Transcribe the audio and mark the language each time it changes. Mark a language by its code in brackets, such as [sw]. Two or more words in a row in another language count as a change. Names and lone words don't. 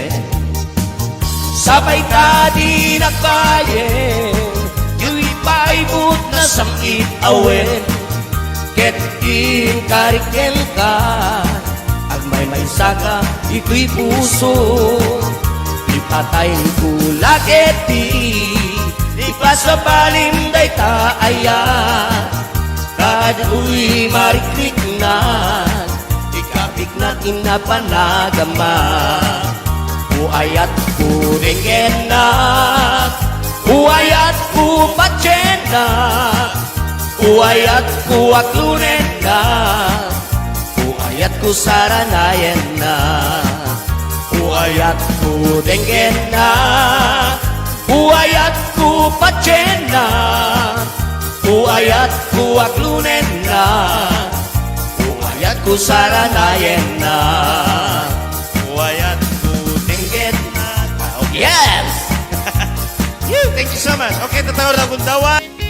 [pag] Sabay ka di nagbayen, yung ipaibot na samit awen, ket in kariken ka, agmay may saka ito'y puso. Ipatay ko lageti, ipasabalim day taaya, kadu'y mariklik na, ikapik na kinapanagama. Uayat ko ringen na, uayat ko patyen na, uayat ko aklunen na, uayat ko saranayen na. Uayat ko dengen na, uayat ko patyen na, uayat ko aklunen na, uayat ko saranayen na, Uwayat ko dengen na. [en] Okay. Yes! Thank you so much. [tl] Okay, tatawag na kundawan.